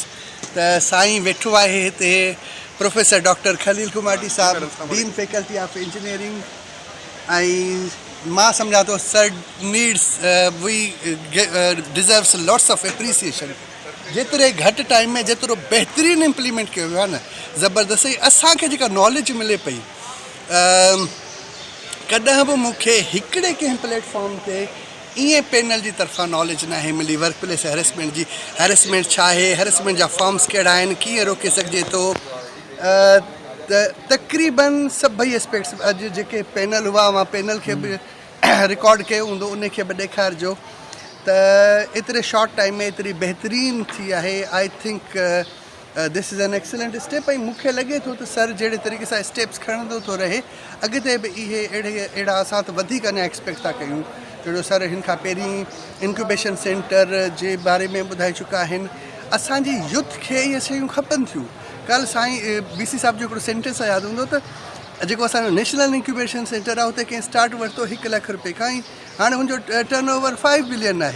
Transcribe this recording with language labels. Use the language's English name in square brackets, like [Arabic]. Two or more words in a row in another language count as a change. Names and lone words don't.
[Sindhi] त साईं वेठो आहे हिते प्रोफेसर डॉक्टर खलील कुमाटी साहब, [English] Dean Faculty of Engineering. [Sindhi] ऐं मां सम्झां थो [English] sir needs we deserves lots of appreciation. [Sindhi] जेतिरे घटि टाइम में जेतिरो बहितरीनु इम्प्लीमेंट कयो वियो आहे न, ज़बरदस्ती असांखे जेका नॉलेज मिले पई, कॾहिं बि मूंखे हिकिड़े कंहिं प्लेटफॉर्म ते ईअं पैनल जी तरफ़ां नॉलेज न आहे मिली [English] work place harassment [Sindhi] जी. हैरेसमेंट छा आहे, हैरेसमेंट जा फॉर्म्स कहिड़ा आहिनि, कीअं रोके सघिजे थो. तक़रीबन सभई एस्पेक्ट्स अॼु जेके पैनल हुआ मां पैनल खे बि रिकॉर्ड कयो हूंदो, उन खे बि ॾेखारिजो. त एतिरे [English] short time [Sindhi] में एतिरी बहितरीनु थी आहे. [English] I think this is an excellent step. [Sindhi] ऐं मूंखे लॻे थो त सर जहिड़े तरीक़े सां स्टेप्स खणंदो थो रहे अॻिते बि इहे अहिड़ा असां त वधीक अञा एक्सपेक्ट था कयूं. जहिड़ो सर हिन खां पहिरीं [English] incubation center [Sindhi] जे बारे में ॿुधाए चुका आहिनि. असांजी यूथ खे इहे शयूं खपनि थियूं. कल्ह साईं BC साहिब जो हिकिड़ो सेंटेंस यादि हूंदो त जेको असांजो [English] national incubation center [Sindhi] आहे उते कंहिं स्टार्ट वरितो 1 लख रुपए खां ई हाणे हुनजो [English] turnover [Sindhi] 5 बिलियन आहे.